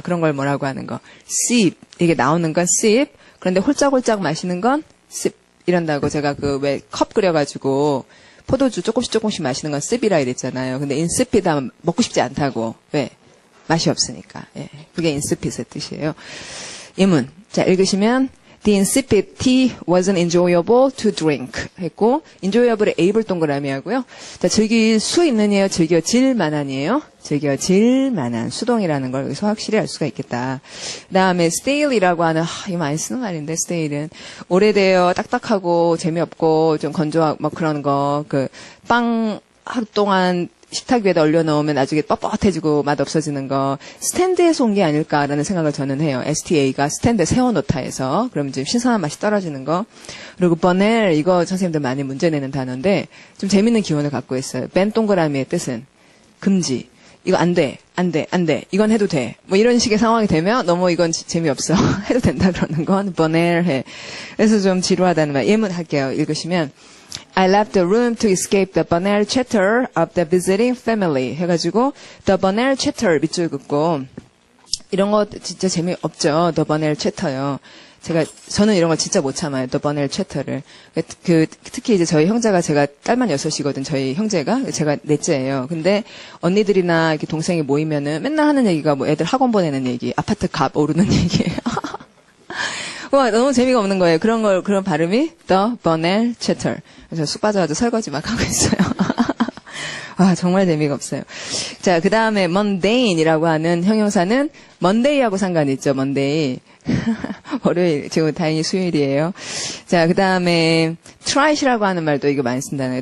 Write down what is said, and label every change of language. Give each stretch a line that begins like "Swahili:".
Korean: 그런 걸 뭐라고 하는 거. sip. 이게 나오는 건 sip. 그런데 홀짝홀짝 마시는 건 sip. 이런다고 제가 왜 컵 끓여가지고 포도주 조금씩 마시는 건 sip이라 이랬잖아요. 근데 insipid 하면 먹고 싶지 않다고. 왜? 맛이 없으니까. 예. 그게 insipid의 뜻이에요. 예문. 자, 읽으시면
English: The insipid tea wasn't enjoyable to drink
Korean: 했고 enjoyable의 able 동그라미 하고요. 자, 즐길 수 있는이에요? 즐겨질 만한이에요? 즐겨질 만한 수동이라는 걸 여기서 확실히 알 수가 있겠다. 그 다음에 stale이라고 하는 이거 많이 쓰는 말인데 stale은 오래되어 딱딱하고 재미없고 좀 건조하고 막 그런 거 빵 하루 동안 식탁 위에다 올려놓으면 나중에 뻣뻣해지고 맛 없어지는 거 스탠드에서 온 게 아닐까라는 생각을 저는 해요. STA가 스탠드에 세워놓다 해서 그럼 지금 신선한 맛이 떨어지는 거. 그리고 버넬 이거 선생님들 많이 문제내는 단어인데 좀 재밌는 기원을 갖고 있어요. 벤 동그라미의 뜻은 금지. 이거 안 돼. 이건 해도 돼. 뭐 이런 식의 상황이 되면 너무 이건 재미없어. 해도 된다 그러는 건 버넬해. 그래서 좀 지루하다는 말. 예문 할게요. 읽으시면
English: I left the room to escape the banal chatter of the visiting family.
Korean: 해가지고 the banal chatter 밑줄 긋고 이런 거 진짜 재미없죠. the banal chatter요. 저는 이런 거 진짜 못 참아요. the banal chatter를. 특히 이제 저희 형제가 제가 딸만 6이거든. 저희 형제가 제가 넷째예요. 근데 언니들이나 이렇게 동생이 모이면은 맨날 하는 얘기가 뭐 애들 학원 보내는 얘기, 아파트 값 오르는 얘기예요. 와, 너무 재미가 없는 거예요. 그런 발음이 the banal chatter. 그래서 쑥 빠져가지고 설거지 막 하고 있어요. 아, 정말 재미가 없어요. 자, 그 다음에 mundane이라고 하는 형용사는 monday하고 상관이 있죠. monday. 월요일, 지금 다행히 수요일이에요. 자, 그 다음에 trite이라고 하는 말도 이거 많이 쓴다는 거예요.